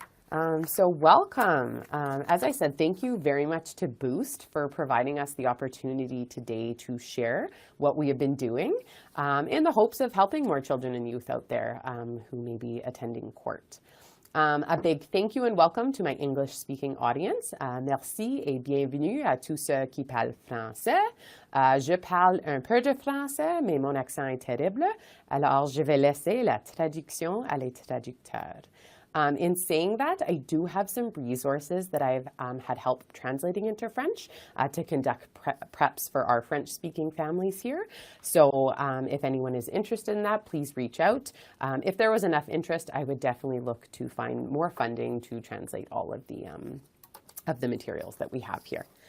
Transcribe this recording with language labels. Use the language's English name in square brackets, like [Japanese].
[English] Welcome. As I said, thank you very much to Boost for providing us the opportunity today to share what we have been doing in the hopes of helping more children and youth out there who may be attending court. A big thank you and welcome to my English-speaking audience. [French] Merci et bienvenue à tous ceux qui parlent français. Je parle un peu de français, mais mon accent est terrible, alors je vais laisser la traduction à les traducteurs. [English] In saying that, I do have some resources that I've had help translating into French to conduct preps for our French-speaking families here. So if anyone is interested in that, please reach out. If there was enough interest, I would definitely look to find more funding to translate all of the materials that we have here.